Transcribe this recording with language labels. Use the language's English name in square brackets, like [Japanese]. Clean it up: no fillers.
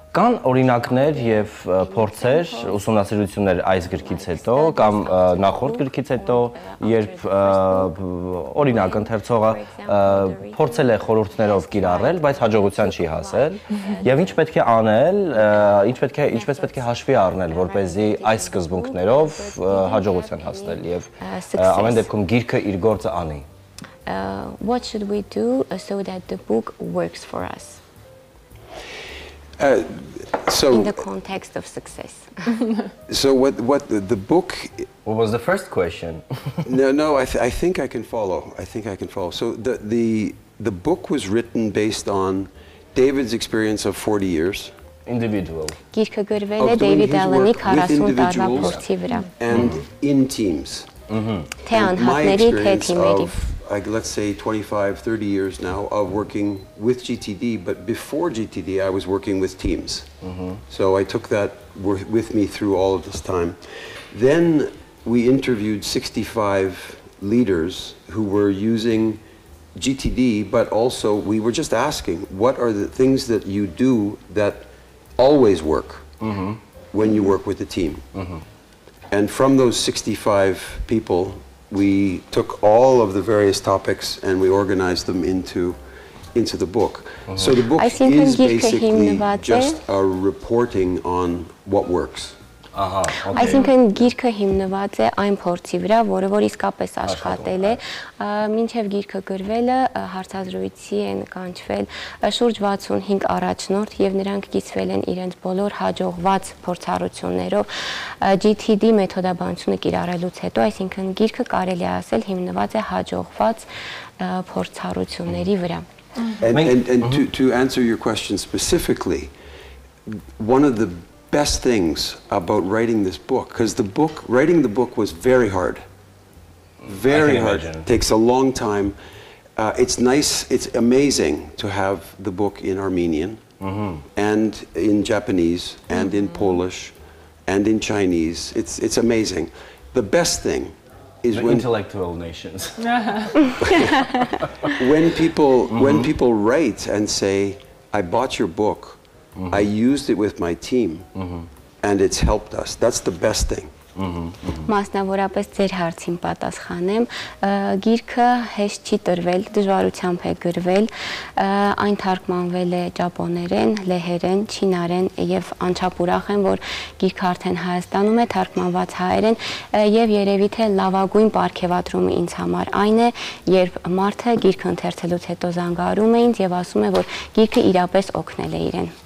[Armenian] Կան օրինակներ եւ փորձեր, ուսումնասիրություններ այս գրքից հետո կամ նախորդ գրքից հետո, երբ օրինակ ընթերցողը փորձել է խորհուրդներով կիրառել, բայց հաջողության չի հասել, եւ ինչ պետք է անել, ինչպես պետք է հաշվի առնել, որպեսզի այս սկզբունքներով հաջողության հասնել եւ ամեն դեպքում գիրքը իր գործը անի. [English] What should we do so that the book works for us? So in the context of success. So what the book? What was the first question? No. I think I can follow. So the book was written based on David's experience of 40 years. Individual. [Armenian] Գիրքը գրվել է David Allen-ի 40 տարվա փորձի վրա. [English] And in teams. [Armenian] Թե անհատների, թե թիմերի. [English] Let's say 25, 30 years now of working with GTD, but before GTD I was working with teams. So I took that with me through all of this time. Then we interviewed 65 leaders who were using GTD, but also we were just asking, what are the things that you do that always work when you work with a team? And from those 65 people, we took all of the various topics and we organized them into the book. So the book is basically just a reporting on what works. [Armenian] Այսինքն գիրքը հիմնված է այն փորձի վրա, որը որ իսկապես աշխատել է, մինչև գիրքը գրվելը հարցազրույցի են կանչվել շուրջ 65 առաջնորդ եւ նրանք կիսվել են իրենց բոլոր հաջողված փորձառություններով GTD մեթոդաբանությունը կիրառելուց հետո, այսինքն գիրքը կարելի է ասել հիմնված է հաջողված փորձառությունների վրա. [English] And to answer your question specifically, one of the best things about writing this book, because writing the book was very hard. Very hard. It takes a long time. It's nice, it's amazing to have the book in Armenian and in Japanese and in Polish and in Chinese. It's amazing. The best thing is when intellectual nations. when people write and say, I bought your book, I used it with my team, and it's helped us. That's the best thing. [Armenian] Մասնավորապես ձեր հարցին պատասխանեմ, գիրքը հեշտ չի տրվել, դժվարությամբ է գրվել, այն թարգմանվել է ճապոներեն, լեհերեն, չինարեն եւ անչափ ուրախ եմ, որ գիրքը արդեն Հայաստանում է թարգմանված հայերեն եւ երևի թե լավագույն պարգևատրումը ինձ համար այն է, երբ մարդը գիրքը ընթերցելուց հետո զանգարում է ինձ եւ ասում է, որ գիրքը իրապես օգնել է իրեն.